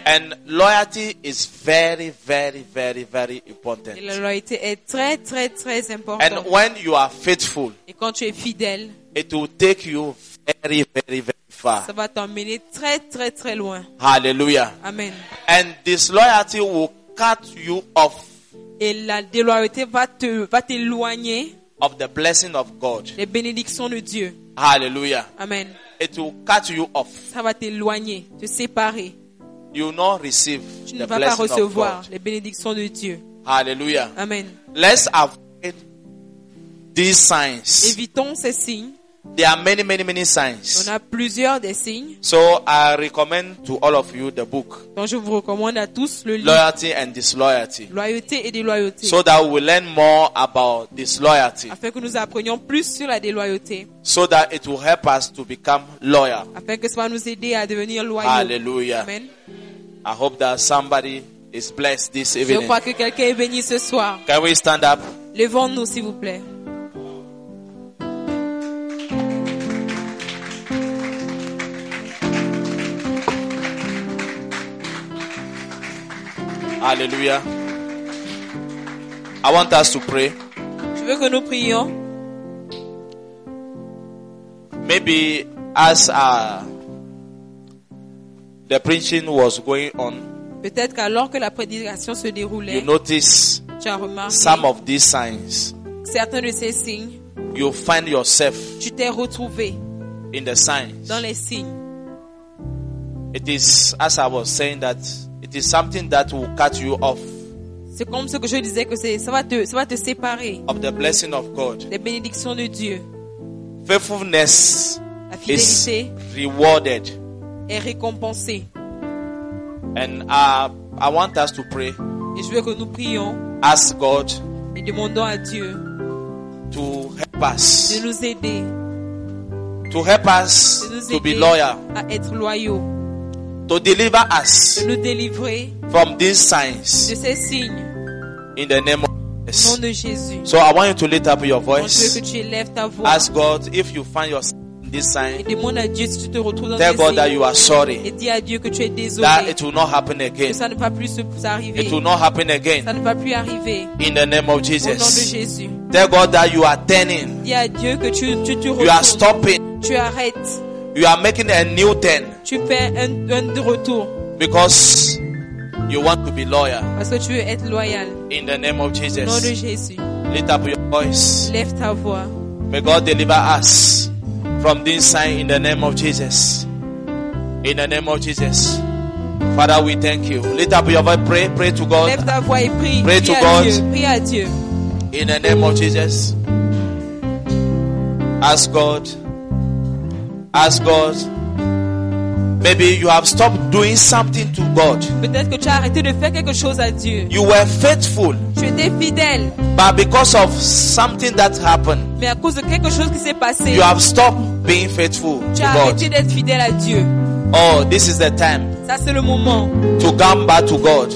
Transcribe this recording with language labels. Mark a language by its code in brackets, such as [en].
[en] And loyalty is very, very, very, very important. [fr] Et la loyauté est très, très, très importante. [en] And when you are faithful, [fr] et quand tu es fidèle, [en] it will take you very, very, very far. [fr] Ça va t'emmener très, très, très loin. [en] Hallelujah. Amen. And disloyalty will cut you off. [fr] Et la déloyauté va t'éloigner [en] of the blessing of God. [fr] Les bénédictions de Dieu. [en] Hallelujah. Amen. It will cut you off. [fr] Ça va t'éloigner, te séparer. [en] You will not receive [fr] tu [en] the [fr] ne vas pas recevoir [en] of God. [fr] Les bénédictions de Dieu. [en] Hallelujah. Amen. Let's avoid these signs. [fr] Évitons ces signes. [en] There are many, many, many signs. [fr] On a plusieurs des signes. [en] So I recommend to all of you the book. [fr] Donc je vous recommande à tous le livre. [en] Loyalty and disloyalty. [fr] Loyauté et déloyauté. [en] So that we learn more about disloyalty. [fr] Afin que nous apprenions plus sur la déloyauté. [en] So that it will help us to become loyal. [fr] Afin que cela nous aide à devenir loyaux. [en] Hallelujah. Amen. I hope that somebody is blessed this evening. [fr] Je crois que quelqu'un est béni ce soir. [en] Can we stand up? [fr] Levons-nous s'il vous plaît. [en] Alléluia. I want us to pray. [fr] Je veux que nous prions. [en] Maybe as the preaching was going on. [fr] Peut-être qu'alors que la prédication se déroulait. [en] You notice. [fr] Tu as remarqué. [en] Some of these signs. [fr] Certains de ces signes. [en] You find yourself. [fr] Tu t'es retrouvé. [en] In the signs. [fr] Dans les signes. [en] It is as I was saying that. It is something that will cut you off. [fr] C'est comme ce que je disais que c'est ça va te séparer. [en] Of the blessing of God. [fr] Les bénédictions de Dieu. [en] Faithfulness. [fr] La fidélité. [en] Is rewarded. [fr] Est récompensée. [en] And I want us to pray. [fr] Et je veux que nous prions. [en] Ask God. [fr] Et demandons à Dieu. [en] To help us. [fr] De nous aider. [en] To help us to be loyal. [fr] À être loyaux. [en] To deliver us [fr] de nous délivrer [en] from these signs [fr] de ces signes [en] in the name of [fr] Jesus. Nom de Jésus. [en] So I want you to lift up your voice. [fr] Je veux que tu élèves ta voix. [en] Ask God if you find yourself in this sign. [fr] Et demande à Dieu si tu te retrouves dans [en] tell God that you are sorry. [fr] Et dis à Dieu que tu es désolé. [en] That it will not happen again. [fr] Que ça ne va plus arriver. [en] It will not happen again. [fr] Ça ne va plus arriver. [en] In the name of Jesus. [fr] Au nom de Jésus. [en] Tell God that you are turning. [fr] Dis à Dieu que tu te retournes. [en] You are stopping. [fr] Tu arrêtes. [en] You are making a new turn. [fr] Tu fais un retour. [en] Because you want to be loyal. [fr] Parce que tu veux être loyal. [en] In the name of Jesus. [fr] Au nom de Jésus. [en] Lift up your voice. [fr] Lève ta voix. [en] May God deliver us from this sign in the name of Jesus. In the name of Jesus. Father, we thank you. Lift up your voice. Pray to God. [fr] Lève ta voix et prie. [en] Pray to God. [fr] Prie à Dieu. [en] In the name of Jesus. Ask God. Ask God. Maybe you have stopped doing something to God. [fr] Peut-être que tu as arrêté de faire quelque chose à Dieu. [en] You were faithful. [fr] Tu étais fidèle. [en] But because of something that happened. [fr] Mais à cause de quelque chose qui s'est passé. [en] You have stopped being faithful to God. [fr] Tu as arrêté d'être fidèle à Dieu. [en] Oh, this is the time. [fr] Ça c'est le moment. [en] To come back to God.